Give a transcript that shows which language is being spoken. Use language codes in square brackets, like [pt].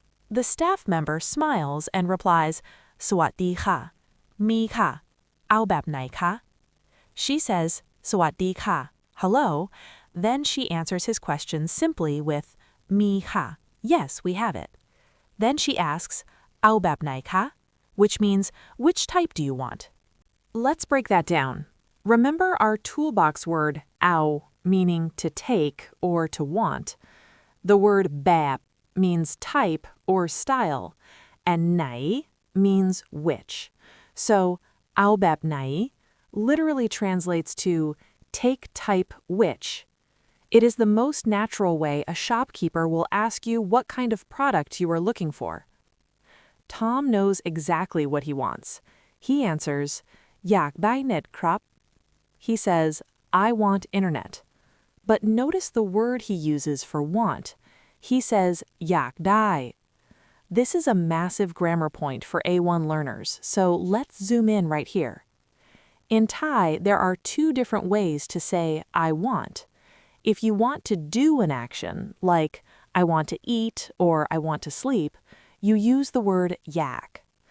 [en] The staff member smiles and replies, [th] สวัสดีค่ะ มีค่ะ เอาแบบไหนคะ [en] She says, [th] สวัสดีค่ะ [en] hello. Then she answers his question simply with, [th] มีค่ะ [en] yes, we have it. Then she asks, [th] เอาแบบไหนคะ [en] which means, which type do you want? Let's break that down. Remember our toolbox word, เอา meaning to take or to want. The word แบบ means type or style, and ไหน means which. So, [th] เอาแบบไหน [en] literally translates to take type which. It is the most natural way a shopkeeper will ask you what kind of product you are looking for. Tom knows exactly what he wants. He answers, [th] อยากได้เน็ตครับ [en] He says, I want internet. But notice the word he uses for want. He says, อยากได้ This is a massive grammar point for A1 learners, so let's zoom in right here. In Thai, there are two different ways to say I want. If you want to do an action, like I want to eat or I want to sleep, you use the word yak.